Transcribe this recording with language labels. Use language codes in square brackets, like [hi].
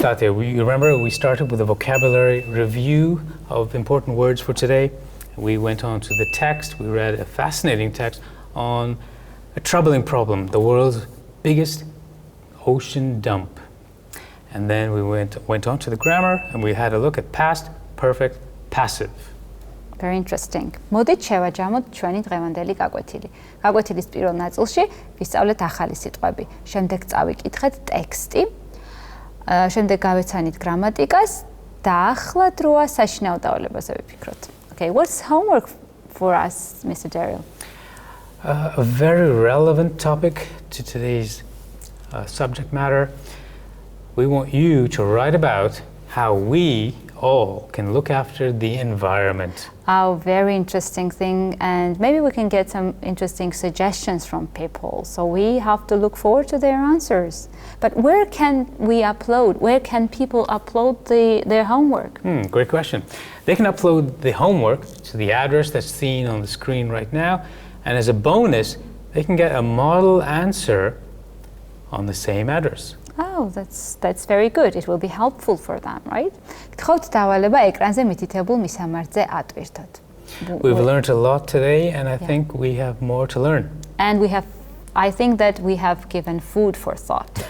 [en] Thatiya, you remember we started with a vocabulary review of important words for today. We went on to the text. We read a fascinating text on a troubling problem, the world's biggest ocean dump. And then we went on to the grammar and we had a look at past perfect passive. Very interesting. [ka] მოდით შევაჯამოთ ჩვენი დღევანდელი გაკვეთილი. გაკვეთილის პირველ ნაწილში ვისწავლეთ ახალი სიტყვები. შემდეგ წავიკითხეთ ტექსტი. შემდეგ გავეცანით გრამატიკას და ახლა დროა საშინაო დავალებაზე ვიფიქროთ. [en] Okay, what's homework for us, Mr. Derill? A very relevant topic to today's subject matter. We want you to write about how we all can look after the environment. Oh, very interesting thing, and maybe we can get some interesting suggestions from people. So we have to look forward to their answers. But where can people upload their homework? Great question. They can upload the homework to the address that's seen on the screen right now, and as a bonus, they can get a model answer on the same address. Oh, that's very good. It will be helpful for them, right? [ka] გთხოვთ დავალება ეკრანზე მითითებულ მისამართზე ატვირთოთ. [en] We've learned a lot today, and I think we have more to learn. And I think that we have given food for thought.